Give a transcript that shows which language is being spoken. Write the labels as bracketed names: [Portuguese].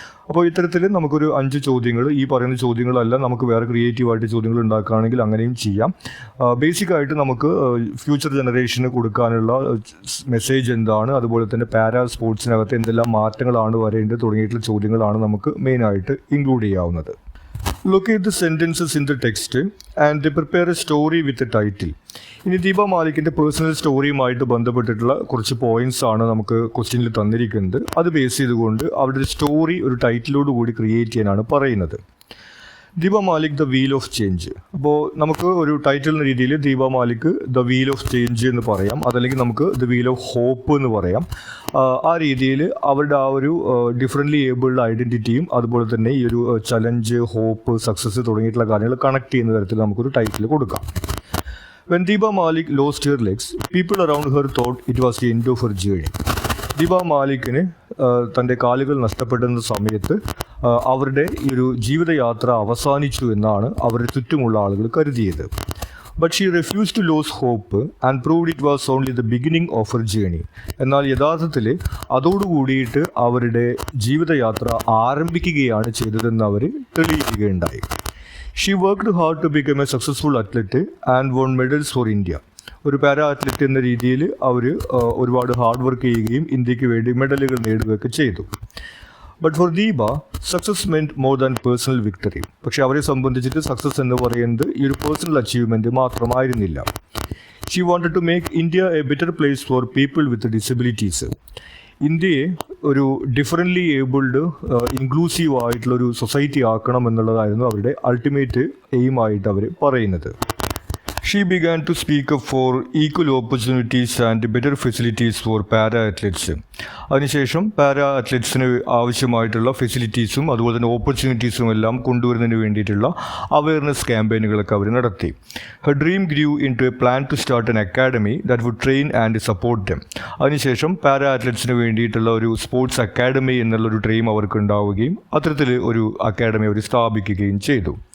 [Malayalam] അപ്പോൾ ഇത്തരത്തിൽ നമുക്കൊരു 5 ചോദ്യങ്ങൾ, ഈ പറയുന്ന ചോദ്യങ്ങളല്ല, നമുക്ക് വേറെ ക്രിയേറ്റീവായിട്ട് ചോദ്യങ്ങൾ ഉണ്ടാക്കുകയാണെങ്കിൽ അങ്ങനെയും ചെയ്യാം. ബേസിക്കായിട്ട് നമുക്ക് ഫ്യൂച്ചർ ജനറേഷന് കൊടുക്കാനുള്ള മെസ്സേജ് എന്താണ്, അതുപോലെ തന്നെ പാരാ സ്പോർട്സിനകത്ത് എന്തെല്ലാം മാറ്റങ്ങളാണ് വരേണ്ടത് തുടങ്ങിയിട്ടുള്ള ചോദ്യങ്ങളാണ് നമുക്ക് മെയിനായിട്ട് include ചെയ്യാവുന്നത്. [English] Locate the sentences in the text and prepare a story with a title. [Malayalam] ഇനി ദീപ മാലിക്കിൻ്റെ പേഴ്സണൽ സ്റ്റോറിയുമായിട്ട് ബന്ധപ്പെട്ടിട്ടുള്ള കുറച്ച് പോയിന്റ്സ് ആണ് നമുക്ക് ക്വസ്റ്റ്യനിൽ തന്നിരിക്കുന്നത്. അത് ബേസ് ചെയ്തുകൊണ്ട് അവരുടെ സ്റ്റോറി ഒരു ടൈറ്റിലോട് കൂടി ക്രിയേറ്റ് ചെയ്യാനാണ് പറയുന്നത്. [English] Deepa Malik the wheel of change. [Malayalam] അപ്പോൾ നമുക്ക് ഒരു ടൈറ്റിൽ എന്ന രീതിയിൽ Deepa Malik the wheel of change എന്ന് പറയാം, അതല്ലെങ്കിൽ നമുക്ക് [English] the wheel of hope [Malayalam] എന്ന് പറയാം. ആ രീതിയിൽ അവരുടെ ആ ഒരു ഡിഫറൻ്റ്ലി ഏബിൾഡ് ഐഡൻറ്റിറ്റിയും അതുപോലെ തന്നെ ഈ ഒരു ചലഞ്ച്, ഹോപ്പ്, സക്സസ് തുടങ്ങിയിട്ടുള്ള കാര്യങ്ങൾ കണക്ട് ചെയ്യുന്ന തരത്തിൽ നമുക്കൊരു ടൈറ്റിൽ കൊടുക്കാം. [English] When Deepa Malik lost her legs, people around her thought it was the end of her journey. [Malayalam] Deepa മാലിക്കിന് തൻ്റെ കാലുകൾ നഷ്ടപ്പെടുന്ന സമയത്ത് അവരുടെ ഈ ഒരു ജീവിതയാത്ര അവസാനിച്ചു എന്നാണ് അവരുടെ ചുറ്റുമുള്ള ആളുകൾ കരുതിയത്. [English] But she refuse to lose hope and proved it was only the beginning of her journey. [Malayalam] എന്നാൽ യഥാർത്ഥത്തിൽ അതോടുകൂടിയിട്ട് അവരുടെ ജീവിതയാത്ര ആരംഭിക്കുകയാണ് ചെയ്തതെന്ന് അവർ തെളിയിക്കുകയുണ്ടായി. [English] She worked hard to become a successful athlete and won medals for India. [Malayalam] ഒരു പാരാ അത്ലറ്റ് എന്ന രീതിയിൽ അവർ ഒരുപാട് hard work ചെയ്യുകയും ഇന്ത്യക്ക് വേണ്ടി മെഡലുകൾ നേടുകയൊക്കെ ചെയ്തു. [English] But for Deepa success meant more than personal victory. [Malayalam] പക്ഷെ അവരെ സംബന്ധിച്ചിട്ട് സക്സസ് എന്ന് പറയുന്നത് ഈ ഒരു പേഴ്സണൽ അച്ചീവ്മെൻറ്റ് മാത്രമായിരുന്നില്ല. [English] She wanted to make India a better place for people with disabilities. [Malayalam] ഇന്ത്യയെ ഒരു ഡിഫറൻ്റ്ലി ഏബിൾഡ് ഇൻക്ലൂസീവ് ആയിട്ടുള്ളൊരു സൊസൈറ്റി ആക്കണം എന്നുള്ളതായിരുന്നു അവരുടെ അൾട്ടിമേറ്റ് എയിമായിട്ട് അവർ പറയുന്നത്. [English] She began to speak up for equal opportunities and better facilities for para athletes. [Malayalam] അതിനുശേഷം para അത്ലറ്റ്സിന് ആവശ്യമായിട്ടുള്ള ഫെസിലിറ്റീസും അതുപോലെ തന്നെ ഓപ്പർച്യൂണിറ്റീസും എല്ലാം കൊണ്ടുവരുന്നതിന് വേണ്ടിയിട്ടുള്ള അവയർനെസ് ക്യാമ്പയിനുകളൊക്കെ അവർ നടത്തി. [English] Her dream grew into a plan to start an academy that would train and support them. [Malayalam] അതിനുശേഷം പാരാ അത്ലറ്റ്സിന് വേണ്ടിയിട്ടുള്ള ഒരു സ്പോർട്സ് അക്കാഡമി എന്നുള്ളൊരു ഡ്രീം അവർക്ക് ഉണ്ടാവുകയും അത്തരത്തിൽ ഒരു അക്കാഡമി അവർ സ്ഥാപിക്കുകയും ചെയ്തു.